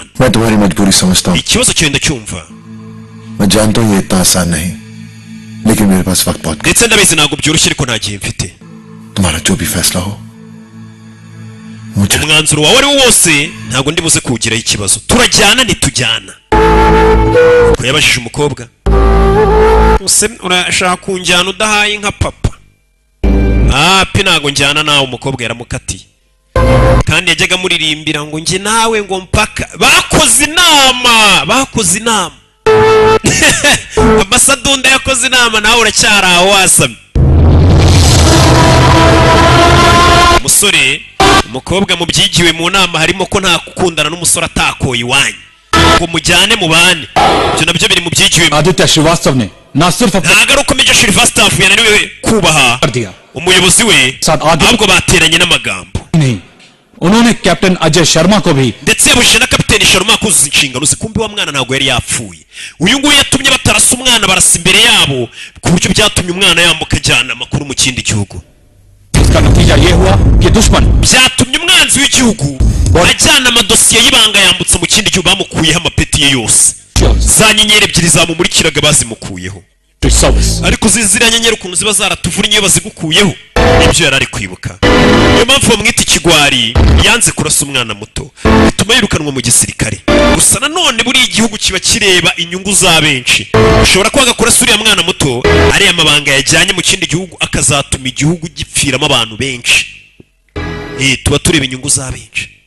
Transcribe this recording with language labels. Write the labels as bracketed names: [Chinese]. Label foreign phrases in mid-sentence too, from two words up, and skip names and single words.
[Hindi] मैं तुम्हारी मजबूरी समझता हूँ [Kinyarwanda] ikibazo cyawe ndacyumva [Hindi] मैं जानता हूँ ये इतना आसान नहीं लेकिन मेरे पास वक्त बहुत [Kinyarwanda] ndetse ndabizi ntabwo byoroshye ariko nta gihe mfite [Hindi] तुम्हारा जो भी फैसला हो मुझे [Kinyarwanda] umwanzuro wawe ari wo wose ntabwo ndi buze kuwugiraho ikibazo turajyana ntitujyana ko yabajije umukobwa use urashaka kunjyana udahaye nka papa pe ntabwo njyana nawe umukobwa yaramukatiye kandi yajyaga amuririmbira ngo njye nawe ngo mpaka bakoze inama amasadunda yakoze inama nawe uracyari aho wasamye umusore umukobwa mu byigiwe mu nama harimo ko nta gukundana n'umusore atakoye iwanyu ngo mujyane mu bane ibyo nabyo biri mu byigiwe [Hindi] आदित्य श्रीवास्तव ने न सिर्फ अपने [Kinyarwanda] ntabwo ari uko Major Sylvester yananiwe kubaha [Hindi] कर दिया [Kinyarwanda] umuyobozi we ahubwo bateranye n'amagambo [Hindi] नहीं उन्होंने कैप्टन अजय शर्मा को भी [Kinyarwanda] ndetse yabujije na kapiteni Sharma kuzuza inshingano zikumbi wa mwana ntabwo yari yapfuye uyu nguyu yatumye batarasa umwana barasa imbere yabo ku buryo byatumye umwana yambuka ajyana amakuru mu kindi gihugu [Hindi] इसका नतीजा ये हुआ कि दुश्मन [Kinyarwanda] byatumye umwanzi w'igihugu ajyana amadosiye y'ibanga yambutse mu kindi gihugu bamukuyeho amapeti ye yose za nyenyeri ebyiri zamumurikiraga bazimukuyeho ariko ziriya nyenyeri ukuntu ziba zaratuvunye iyo bazigukuyeho ibyo yari ari kwibuka niyo mpamvu bamwita ikigwari yanze kurasa umwana muto bituma yirukanwa mu gisirikare gusa nanone buriya igihugu kiba kireba inyungu za benshi ushobora kwanga kurasa uriya mwana muto ariya mabanga yajyanye mu kindi gihugu akazatuma igihugu gipfiramo abantu benshi tuba tureba inyungu za benshi